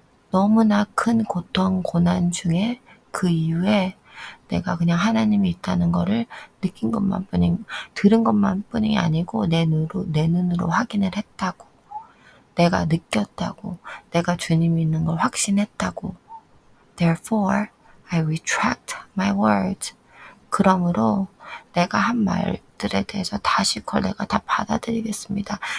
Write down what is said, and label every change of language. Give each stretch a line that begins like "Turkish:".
Korean: 너무나 큰 고통, 고난 중에 그 이후에 내가 그냥 하나님이 있다는 거를 느낀 것만 들은 것만 뿐이 아니고 내 눈으로 확인을 했다고. 내가 느꼈다고. 내가 주님이 있는 걸 확신했다고.
English: Therefore, I retract my words.
Korean: 그러므로 내가 한 말들에 대해서 다시 그걸 내가 다 받아들이겠습니다.